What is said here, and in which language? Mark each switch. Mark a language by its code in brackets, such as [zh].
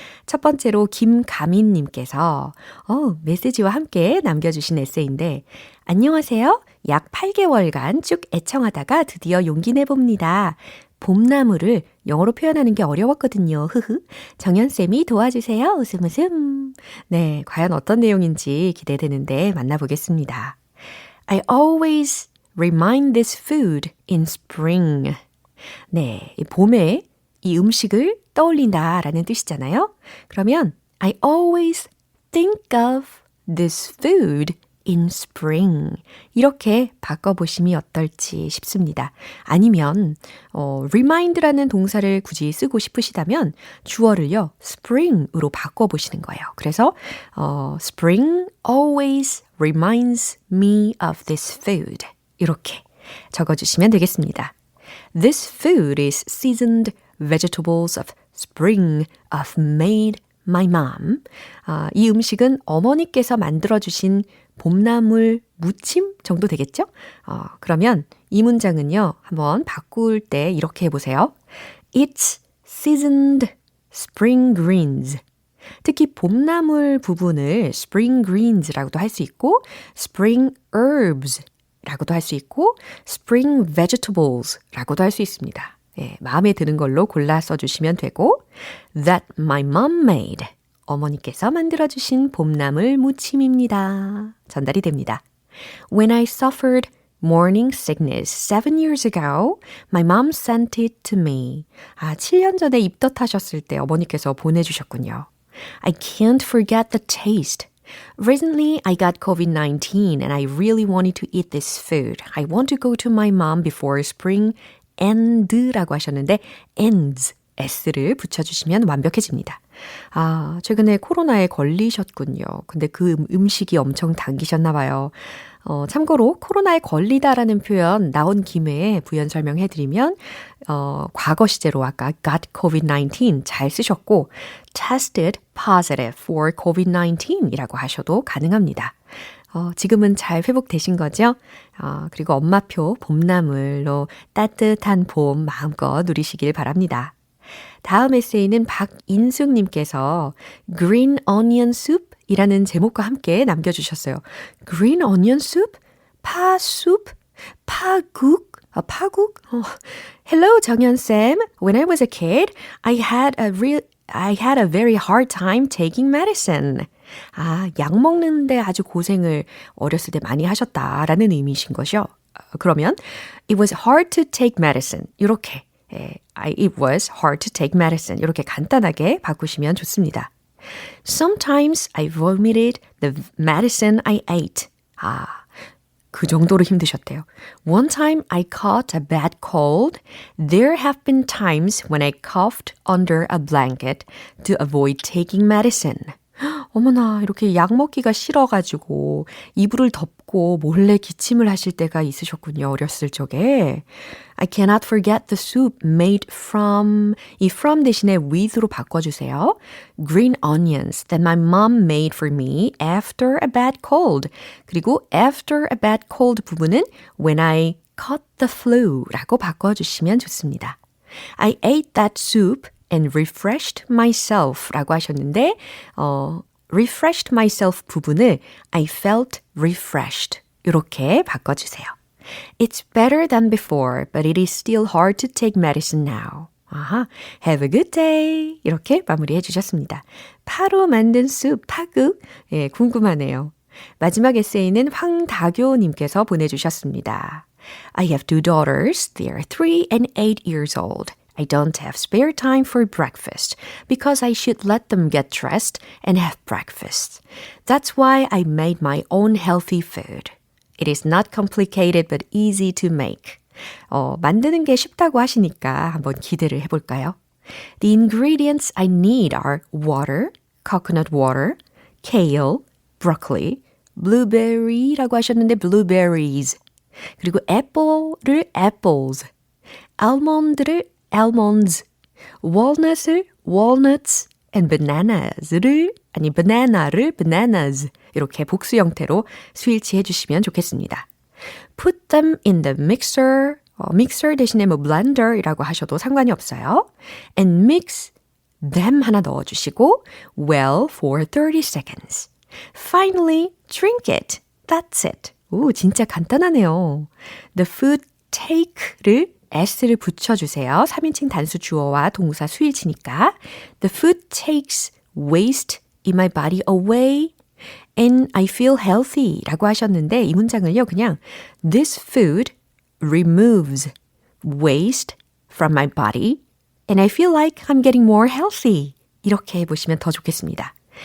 [ko] 첫 번째로 김가민님께서 메시지와 함께 남겨주신 에세이인데 안녕하세요. 약 8개월간 쭉 애청하다가 드디어 용기 내봅니다. 봄나무를 영어로 표현하는 게 어려웠거든요. 정연쌤이 도와주세요. 웃음 웃음. 네, 과연 어떤 내용인지 기대되는데 만나보겠습니다. [en] I always remind this food in spring. [ko] 네, 이 봄에 이 음식을 떠올린다라는 뜻이잖아요. 그러면 [en] I always think of this food in spring. [ko] 이렇게 바꿔보심이 어떨지 싶습니다. 아니면 remind라는 동사를 굳이 쓰고 싶으시다면 주어를요, spring으로 바꿔보시는 거예요. 그래서 [en] spring always reminds me of this food. [ko] 이렇게 적어주시면 되겠습니다. [en] This food is seasoned vegetables of spring of made my mom. [ko] 이 음식은 어머니께서 만들어주신 봄나물 무침 정도 되겠죠? 그러면 이 문장은요, 한번 바꿀 때 이렇게 해보세요. [en] It's seasoned spring greens. [ko] 특히 봄나물 부분을 spring greens라고도 할 수 있고 spring herbs 라고도 할 수 있고 spring vegetables 라고도 할 수 있습니다. 예, 마음에 드는 걸로 골라 써주시면 되고 [en] That my mom made. [ko] 어머니께서 만들어주신 봄나물 무침입니다. 전달이 됩니다. [en] When I suffered morning sickness 7 years ago, my mom sent it to me. [ko] 7년 전에 입덧하셨을 때 어머니께서 보내주셨군요. [en] I can't forget the taste. Recently, I got COVID-19 and I really wanted to eat this food. I want to go to my mom before spring end [ko] 라고 하셨는데 [en] ends, s [ko] 를 붙여주시면 완벽해집니다. 최근에 코로나에 걸리셨군요. 근데 그 음식이 엄청 당기셨나 봐요. 참고로 코로나에 걸리다라는 표현 나온 김에 부연 설명해드리면 과거 시제로 아까 got COVID-19 잘 쓰셨고 [en] tested positive for COVID-19 [ko] 이라고 하셔도 가능합니다. 지금은 잘 회복되신 거죠? 그리고 엄마표 봄나물로 따뜻한 봄 마음껏 누리시길 바랍니다. 다음 에세이는 박인숙님께서 Green Onion Soup 이라는 제목과 함께 남겨주셨어요. Green Onion Soup? 파숲? 파국? 파국? [en] Hello, 정연쌤. When I was a kid, I had a very hard time taking medicine. [ko] 약 먹는데 아주 고생을 어렸을 때 많이 하셨다라는 의미이신 거죠. 그러면 [en] It was hard to take medicine. [ko] 이렇게 [en] It was hard to take medicine. [ko] 이렇게 간단하게 바꾸시면 좋습니다. [en] Sometimes I vomited the medicine I ate. [ko] 그 정도로 힘드셨대요. [en] One time I caught a bad cold. There have been times when I coughed under a blanket to avoid taking medicine. [ko] 어머나, 이렇게 약 먹기가 싫어가지고 이불을 덮고 몰래 기침을 하실 때가 있으셨군요. 어렸을 적에. [en] I cannot forget the soup made from, [ko] 이 from 대신에 with로 바꿔주세요. [en] Green onions that my mom made for me after a bad cold. [ko] 그리고 [en] after a bad cold [ko] 부분은 [en] when I caught the flu [ko] 라고 바꿔주시면 좋습니다. [en] I ate that soup and refreshed myself [ko] 라고 하셨는데 [en] refreshed myself 부분을 I felt refreshed [ko] 이렇게 바꿔주세요. [en] It's better than before, but it is still hard to take medicine now. Have a good day. [ko] 이렇게 마무리해 주셨습니다. 파로 만든 숲, 파국. 예, 궁금하네요. 마지막 에세이는 황다교님께서 보내주셨습니다. [en] I have two daughters. They are 3 and 8 years old. I don't have spare time for breakfast because I should let them get dressed and have breakfast. That's why I made my own healthy food. It is not complicated but easy to make. [ko] 만드는 게 쉽다고 하시니까 한번 기대를 해볼까요? [en] The ingredients I need are water, coconut water, kale, broccoli, blueberry라고 하셨는데 blueberries, 그리고 apple를 apples, almond를 almonds, walnut을 walnuts, and banana를 bananas [ko] 이렇게 복수 형태로 스위치 해주시면 좋겠습니다. [en] Put them in the mixer, mixer [ko] 대신에 뭐 blender이라고 하셔도 상관이 없어요. [en] And mix them [ko] 하나 넣어주시고 [en] well for 30 seconds. Finally, drink it. That's it. [ko] 오, 진짜 간단하네요. [en] The food take [ko] 를 s를 붙여주세요. 3인칭 단수 주어와 동사 수일치니까. [en] The food takes waste in my body away and I feel healthy [ko] 라고 하셨는데 이 문장을요 그냥 [en] This food removes waste from my body and I feel like I'm getting more healthy [ko] 이렇게 해보시면 더 좋겠습니다.